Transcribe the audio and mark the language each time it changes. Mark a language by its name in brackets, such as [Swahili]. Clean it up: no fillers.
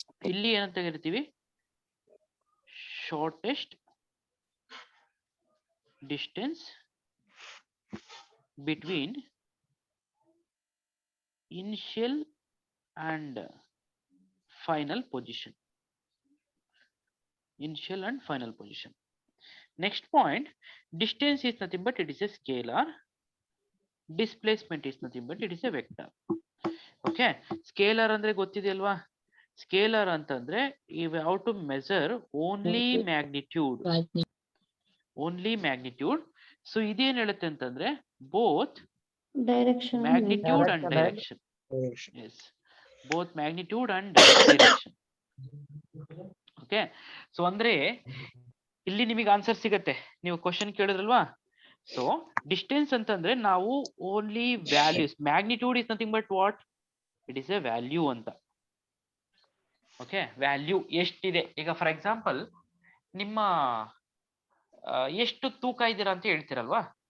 [Kannada] ಇಲ್ಲಿ ಏನಂತ ಕರಿತೀವಿ, [English] Shortest distance between initial and final position. Initial and final position. Next point, distance is nothing but it is a scalar. Displacement is nothing but it is a vector. Okay. Scalar [Kannada] andre gottide alva. [English] Scalar antandre you have to measure only magnitude. Only magnitude. [Kannada] So iದೇನು ಹೇಳುತ್ತೆ ಅಂತಂದ್ರೆ both [English] Direction. magnitude and direction. Yes. Both magnitude and direction. Okay. [Kannada] So ಅಂದ್ರೆ ಇಲ್ಲಿ ನಿಮಗೆ answer ಸಿಗತ್ತೆ, ನೀವು question ಕೇಳಿದ್ರಲ್ವಾ. [English] So distance ಅಂತಂದ್ರೆ ನಾವು only values, magnitude is nothing but what, it is a value ಅಂತ. Okay. [Kannada] ವ್ಯಾಲ್ಯೂ ಎಷ್ಟಿದೆ, ಈಗ ಫಾರ್ ಎಕ್ಸಾಂಪಲ್ ನಿಮ್ಮ ಎಷ್ಟು ತೂಕ ಇದ್ದೀರಾ ಅಂತ ಹೇಳ್ತೀರಲ್ವಾ.